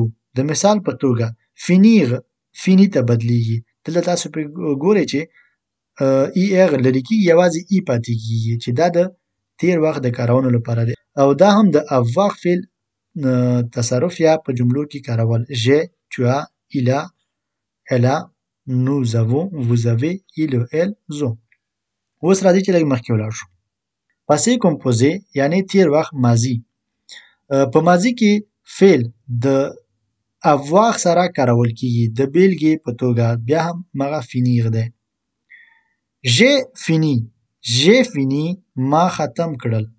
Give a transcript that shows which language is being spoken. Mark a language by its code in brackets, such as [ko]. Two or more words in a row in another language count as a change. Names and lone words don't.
[ps] د مثال په توګه فینیغ فینی ته بدلیږي. دلته تاسو په ګورئ چې ای اغ لرې کېږي، یوازې ای پاتې کېږي چې دا د تیر وخت د کارونو لپاره دی. او دا هم د افواغ فعل تصرف یا په جملو کې کارول. [fr] j'ai, tu as، il a، elle a، nous avons، vous avez، il ou elle، زو. [ps] اوس راځئ چې لږ مخکې ولاړ شو. [fr] passé composé [ps] یعنی تیر وخت ماضي. په ماضي کې فعل د افواغ سره کارول کیږي. د بیلګې په توګه بیا هم مغه فینیغ دی. [fr] j'ai fini, j'ai fini [ps] ما ختم کړل.